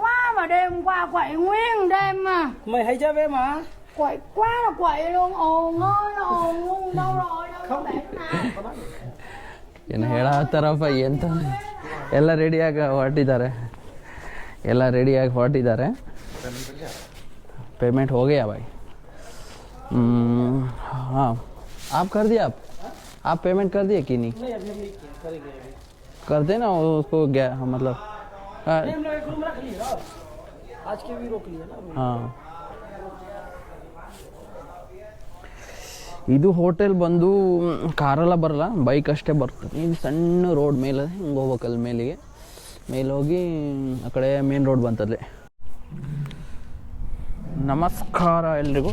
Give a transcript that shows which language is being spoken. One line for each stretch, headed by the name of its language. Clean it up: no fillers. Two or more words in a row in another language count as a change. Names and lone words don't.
Kannada: ಏನು ಹೇಳತ್ತಾರಪ್ಪ ಎಂತ. ಎಲ್ಲ ರೆಡಿಯಾಗಿ ಹೊರಟಿದ್ದಾರೆ.
Hindi: पेमेंट हो गया भाई. हाँ, आप कर दिया? आप पेमेंट कर दिए कि नहीं? कर देना उसको गया मतलब आज के भी रोक लिया ना. हाँ,
Kannada: ಇದು ಹೋಟೆಲ್ ಬಂದು ಕಾರೆಲ್ಲ ಬರಲ್ಲ, ಬೈಕ್ ಅಷ್ಟೇ ಬರ್ತದೆ. ಇದು ಸಣ್ಣ ರೋಡ್ ಮೇಲೆ ಹಿಂಗೆ ಹೋಗ್ಬೇಕಲ್ಲಿ ಮೇಲೆ ಹೋಗಿ ಆ ಕಡೆ ಮೇನ್ ರೋಡ್ ಬಂತಲ್ಲಿ. ನಮಸ್ಕಾರ ಎಲ್ರಿಗೂ.